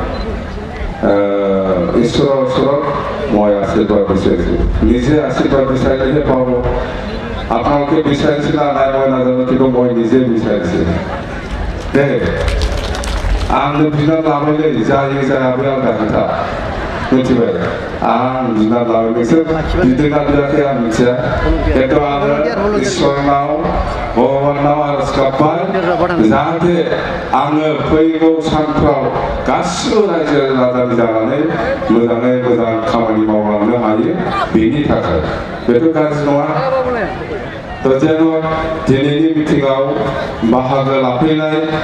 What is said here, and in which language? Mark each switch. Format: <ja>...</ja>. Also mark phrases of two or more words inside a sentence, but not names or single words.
<as>ঈশ্বৰৰ ওচৰত মই আশীৰ্বাদ বিচাৰিছোঁ নিজে আশীৰ্বাদ বিচাৰিলেহে পাব আপোনালোকে বিচাৰিছিল নাই মই নাজানো কিন্তু মই নিজে বিচাৰিছোঁ দেই</as> <brx>आंनो बिना लाबायलै जायो जायाबो आंना खोथा मिथिबाय आं बिना लाबाय नोंसोर बिदोंना बियाखै आं मिथिया खिन्थु आङो इसोरनाव भगबानाव आरज गाबबाय जाहाथे आङो फैगौ सानफ्राव गासिबो रायजो राजानि जानानै मोजाङै मोजां खामानि मावलांनो हायो बेनि थाखाय बेथ' गाज्रि नङा थ' जेन' दिनैनि मिटिङाव बाहागो लाफैनाय</brx>